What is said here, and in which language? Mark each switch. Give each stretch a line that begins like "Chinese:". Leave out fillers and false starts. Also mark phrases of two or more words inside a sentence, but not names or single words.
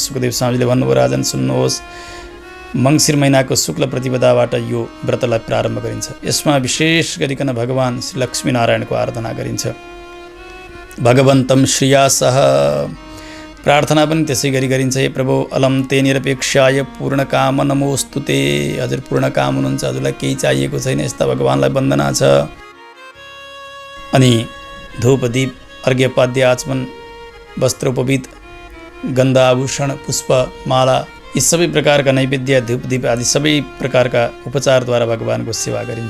Nepali: सुखदेव स्वामीले भन्नुभयो, राजन सुन्नुहोस्, मङ्सिर महिनाको शुक्ल प्रतिपदाबाट यो व्रतलाई प्रारम्भ गरिन्छ। यसमा विशेष गरिकन भगवान श्री लक्ष्मीनारायणको आराधना गरिन्छ।
Sanskrit: भगवन्तं श्रियासह
Nepali: प्रार्थना पनि त्यसै गरी गरिन्छ।
Sanskrit: हे प्रभु अलम ते निरपेक्षाय पूर्णकाम नमोस्तुते।
Nepali: हजुर पूर्णकाम हुनुहुन्छ, हजुरलाई केही चाहिएको छैन, यस्ता भगवानलाई वन्दना छ। अनि धूप दीप अर्घ्यपाद्य आचमन वस्त्रोपवीत गन्ध आभूषण पुष्प माला यी सबै प्रकारका नैवेद्य धूप दीप आदि सबै प्रकारका उपचारद्वारा भगवानको सेवा गरिन्छ।